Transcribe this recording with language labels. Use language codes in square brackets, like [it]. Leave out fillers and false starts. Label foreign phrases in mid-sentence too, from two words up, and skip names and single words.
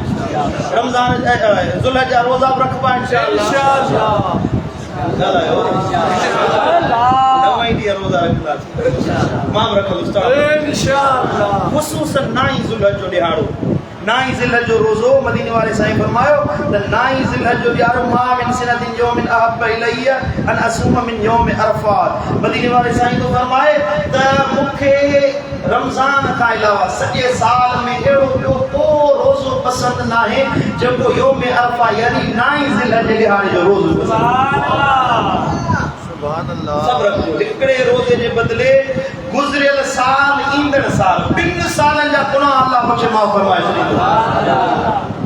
[sd] रमज़ान ज़ुल्हज जा रोज़ा बि रखबा इंशाअल्लाह। ॻाल्हायो नवां ॾींहं रोज़ा रखंदासीं, मां बि रखंदुसि इंशाअल्लाह। ख़ुसूसन 9 ज़ुल्हज जो ॾिहाड़ो, 9 ज़िलहज जो रोज़ो, मदीने वाले साईं फरमायो त 9 ज़िलहज जो ॾिहाड़ो मां [ar] من سنتين يوم أحب إلي أن أصوم من يوم عرفات. [sd] मदीने वाले साईं तो फरमाए त मूंखे रमज़ान खां अलावा सॼे साल में अहिड़ो ॿियो को रोज़ो पसंदि न आहे जेको यौम अरफा यानी 9 ज़िलहज जे ॾिहाड़े जो रोज़ो। सब रखो, हिकिड़े रोज़े जे बदिले गुज़रियल साल ईंदड़ साल 2 सालनि जा गुनाह अल्लाह बख़्शे माफ़ फरमाए छॾींदो।